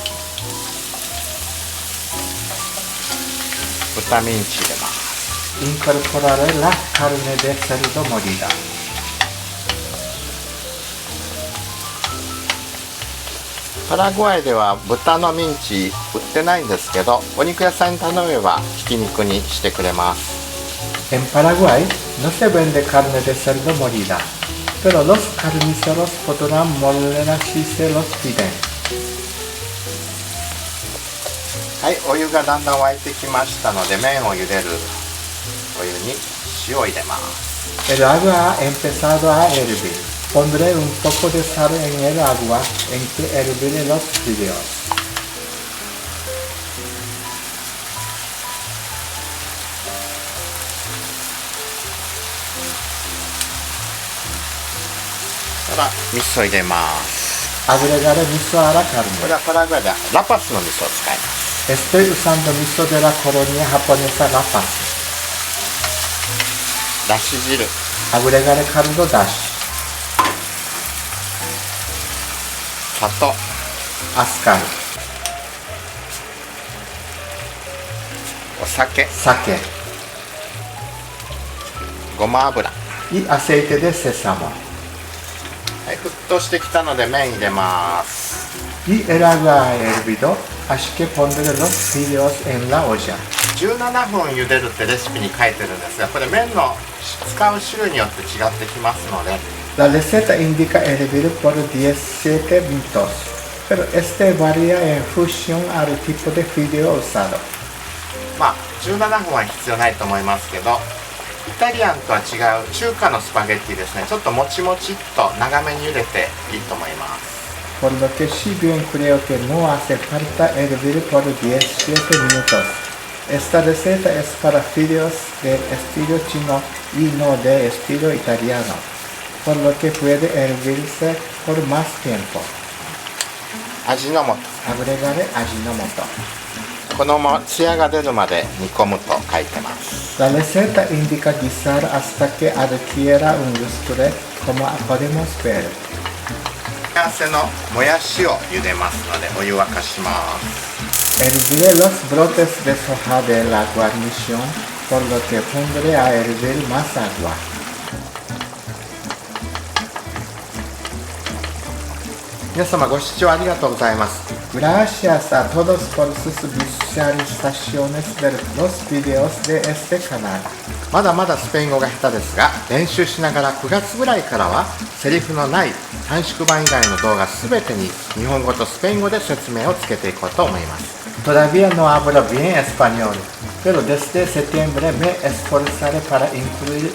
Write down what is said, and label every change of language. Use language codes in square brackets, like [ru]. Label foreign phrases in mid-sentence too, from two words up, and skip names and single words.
[ja] 豚ミンチ入れます。 [es] Incorporare la carne de cerdo molida。 [ja] パラグアイでは豚のミンチ売ってないんですけど、お肉屋さんに頼めばひき肉にしてくれます。 [es] En Paraguay no se vende carne de cerdo molida, pero los carniceros podrán molerla si se los piden。 [ja] はい、お湯がだんだん沸いてきましたので、麺を茹でるお湯に塩を入れます。 [es] El agua ha empezado a hervir. Pondré un poco de sal en el agua en que herviré los fideos。 [ja] 味噌入れます。 [es] Agregaré miso a la carne。 [ja] これはパラグアイでラパスの味噌を使います。 [es] Estoy usando miso de la colonia japonesa La Paz。だし汁。Agregaré caldo dashi。 [ja] 砂糖。azúcar。お酒。 [es] ごま油。y aceite de sésamo。 [ja] はい、沸騰してきたので麺入れます。 [es] Y el agua ha hervido, así que pondré los fideos en la olla。 [ja] 17 分茹でるってレシピに書いてるんですが、これ麺の使う種類によって違ってきますので。 [es] La receta indica hervir por 17 minutos, pero este varía en función al tipo de fideo usado。 [ja] まあ17分は必要ないと思いますけど。イタリアンとは違う中華のスパゲッティですね。ちょっともちもちっと長めに茹でていいと思います。 [es] Por lo que si bien creo que no hace falta hervir por 17 minutos. Esta receta es para fideos de estilo chino y no de estilo italiano, por lo que puede hervirse por más tiempo。味の素。Agregaré 味の素。 [ja] このツヤが出るまで煮込むと書いてます。 [es] La receta indica guisar hasta que adquiera un lustre, como podemos ver。 [ja] 付け合わせのもやしを茹でますのでお湯沸かします。 [es] Herviré los brotes de soja de la guarnición, por lo que pondré a hervir más agua。 [ja] 皆様ご視聴ありがとうございます。 [es] Gracias a todos por sus visualizaciones de los videos de este canal。 [ja] まだまだスペイン語が下手ですが、練習しながら9月ぐらいからはセリフのない短縮版以外の動画すべてに日本語とスペイン語で説明をつけていこうと思います。 [es] Todavía no hablo bien español, pero desde septiembre me esforzaré para incluir